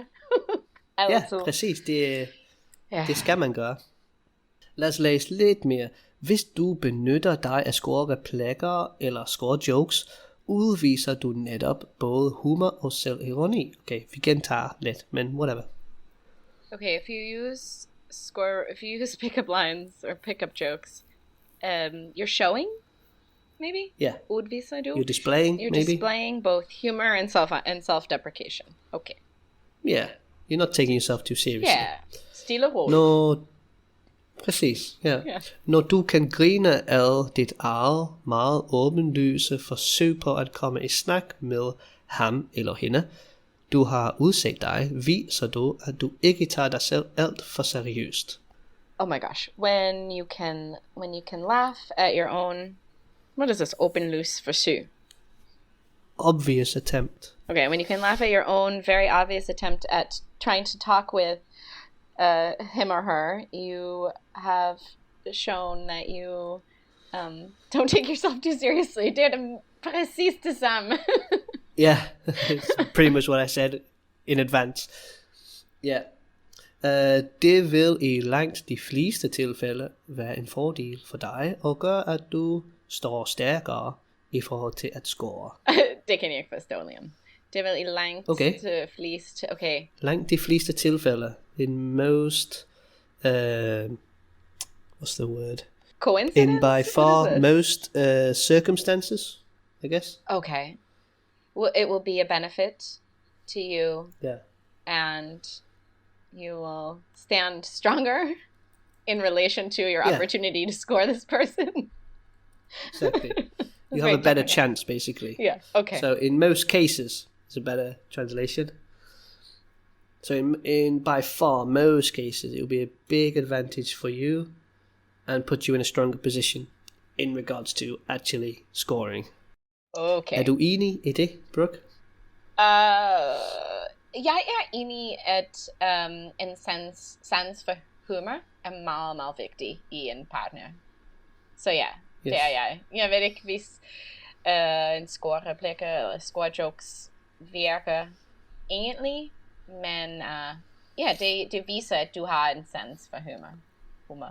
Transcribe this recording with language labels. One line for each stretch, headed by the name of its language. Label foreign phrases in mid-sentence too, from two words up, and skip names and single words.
Danish: Ja, præcis. Det skal man gøre. Lad os læse lidt mere. Hvis du benytter dig af score-replikker eller score-jokes, udviser du netop både humor og selvironi. Okay, vi gentager lidt, men whatever.
English: Okay, if you use pickup lines or pickup jokes, you're showing, maybe? Yeah.
Danish: Udviser du?
English: You're displaying, both humor and self-deprecation. Okay. Yeah, you're not taking yourself too seriously. Yeah,
Danish: stille roligt. Præcis, ja. Yeah. Når du kan grine af dit eget meget åbenlyse forsøg på at komme i snak med ham eller hende, du har udset dig, viser du, at du ikke tager dig selv alt for seriøst.
English: Oh my gosh, when you can laugh at your own, what is this, open loose forsøg? Obvious attempt. Okay, when you can laugh at your own very obvious attempt at trying to talk with him or her, you have shown that you don't take yourself too seriously.
Danish: Det er præcis det samme.
English: Yeah, it's pretty much what I said in advance. Yeah.
Danish: Det vil i langt de fleste tilfælde være en fordel for dig og gøre, at du står stærkere i forhold til at score. Det kan jeg ikke forstå, Liam. Det er vel i langt de fleste. Okay. Langt de fleste tilfælde.
English: In most, what's the word? Coincidence? In by far most circumstances, I guess. Okay. Well, it will be a benefit to you. Yeah. And you will stand stronger in relation to your opportunity to score this person. Exactly. You have a better chance, basically. Yeah, okay. So in most cases, it's a better translation. So in by far most cases, it will be a big advantage for you and put you in a stronger position in regards to actually scoring. Okay.
Danish: Er du enig i det, Brooke? Jeg er enig, at en sans for humor er meget, meget vigtig i en partner. Så ja, det er jeg. Jeg ved ikke, hvis en score-replikker eller score-jokes virker egentlig, men det viser, at du har en sans for humor.